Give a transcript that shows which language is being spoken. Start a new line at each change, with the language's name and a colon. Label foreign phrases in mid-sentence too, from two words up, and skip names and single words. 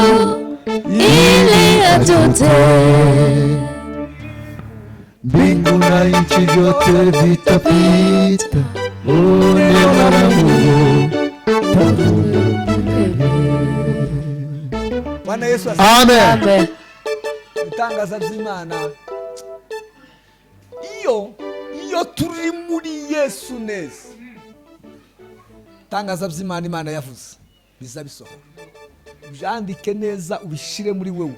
Swahili: ili ajute. Mbingu na nchi vyote vitapita, neno la Mungu Bwana Yesu asifiwe. Amen.
Kinyarwanda: Bitangaza by'Imana, iyo turi muri Yesu neza, tangaza by'Imana Imana yavuze biza bisohora. Byandike neza ubishire muri wewe.